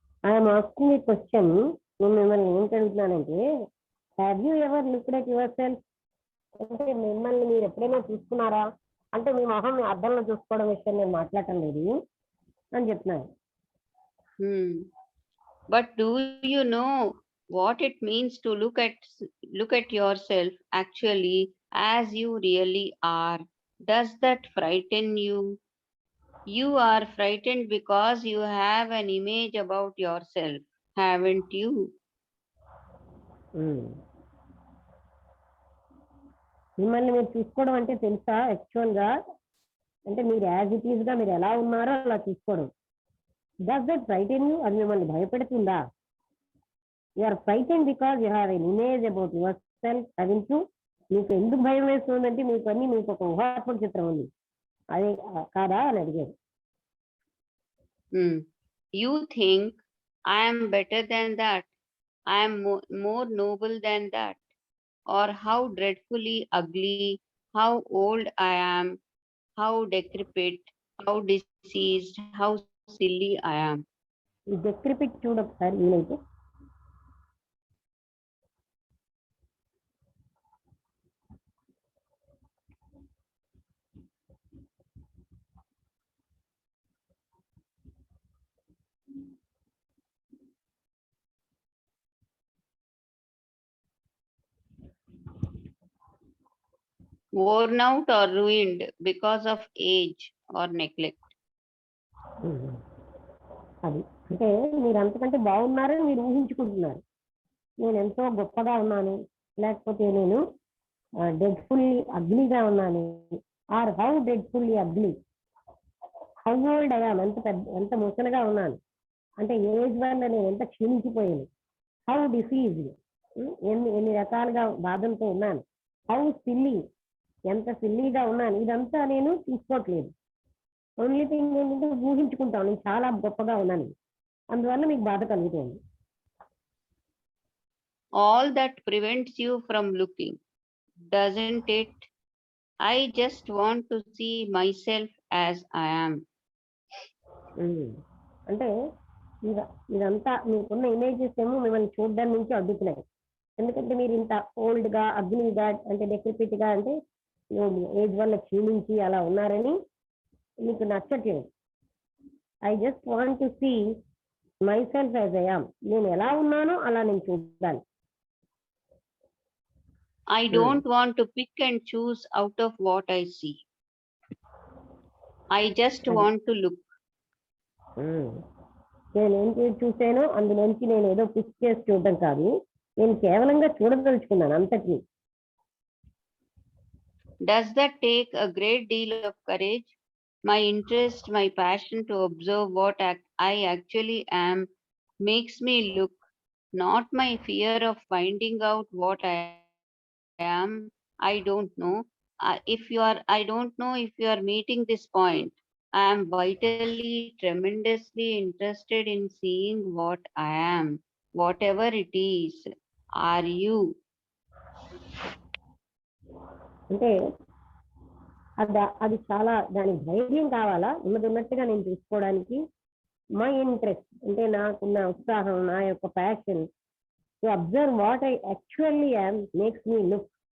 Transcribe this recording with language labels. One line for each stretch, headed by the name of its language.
English: I'm asking a question,
Telugu: నేను మిమ్మల్ని ఏం అడుగుతున్నానంటే,
English: Have you ever looked at yourself?
Telugu: అంటే మిమ్మల్ని మీరు ఎప్పుడైనా చూసుకున్నారా? అంటే మీ మొహం మీ అద్దంలో చూసుకోవడం విషయం నేను మాట్లాడటం లేదు అని చెప్తున్నాను.
English: But do you know what it means to look at yourself actually as you really are. Does that frighten you? You are frightened because you have an image about yourself, haven't you? Um.
Telugu: మిమ్మల్ని మీరు చూసుకోవడం అంటే తెలుసా actual గా అంటే మీరు as it is గా మీరు ఎలా ఉన్నారో అలా చూసుకోవడం.
English: Does that frighten you?
Telugu: అది మిమ్మల్ని భయపెడుతుందా?
English: You are frighten because you have an image about yourself.
Telugu: అది మీకు ఎందుకు భయం వేస్తుందంటే మీకు ఒక ఊహాత్మక చిత్రం ఉంది, అది కాదా అని అడిగారు.
English: You think I am better than that, I am more noble than that, or how dreadfully ugly, how old I am, how decrepit, how diseased, how silly I am.
Telugu: ఈ డెక్రిపిట్ చూడ ఒకసారి వీలైతే.
English: Worn out or ruined because of age or neglect.
Telugu: అది అంటే మీరు అంతకంటే బాగున్నారని మీరు ఊహించుకుంటున్నారు. నేను ఎంతో గొప్పగా ఉన్నాను, లేకపోతే నేను డెడ్ఫుల్లీ అగ్లీగా ఉన్నాను,
English: or how dreadfully ugly, how old
Telugu: అయ్యాను, ఎంత ముసలిగా ఉన్నాను, అంటే ఏజ్ వల్ల నేను ఎంత క్షీణించిపోయాను,
English: how diseased,
Telugu: ఎన్ని రకాలుగా బాధలతో ఉన్నాను,
English: how silly,
Telugu: ఎంత సిల్లీగా ఉన్నాను. ఇదంతా నేను తీసుకోవట్లేదు. ఓన్లీ థింగ్ ఏంటంటే ఊహించుకుంటాను నేను చాలా గొప్పగా ఉన్నాను, అందువల్ల మీకు బాధ కలుగుతుంది.
English: All that prevents you from looking, doesn't it? I just want to see myself as I am.
Telugu: అంటే ఇదంతా మీకున్న ఇమేజెస్ ఏమో మిమ్మల్ని చూడడం నుంచి అడ్డుతున్నాయి. ఎందుకంటే మీరు ఇంత ఓల్డ్ గా అగ్నిగా అంటే డెక్రిపిట్ గా అంటే ఏజ్ వల్ల క్షీణించి అలా ఉన్నారని మీకు నచ్చట్లేదు.
English: I just want to see myself as I am.
Telugu: నేను ఎలా ఉన్నానో అలా నేను చూడాలి.
English: I don't want to pick and choose out of what I see. I just want to look.
Telugu: నేను ఏం చూసానో అందులోంచి నేను ఏదో పిక్ చేసి చూడటం కాదు, నేను కేవలంగా చూడదలుచుకున్నాను అంతటిని.
English: Does that take a great deal of courage? My interest, my passion to observe what I actually am makes me look, not my fear of finding out what I am. I don't know. I don't know if you are meeting this point. I am vitally, tremendously interested in seeing what I am, whatever it is. Are you?
Telugu: అంటే అది చాలా దానికి ధైర్యం కావాలా, ఉన్నట్టుగా నేను చూసుకోవడానికి.
English: my interest
Telugu: అంటే నాకున్న ఉత్సాహం, నా యొక్క
English: Passion to observe what I actually am makes me look.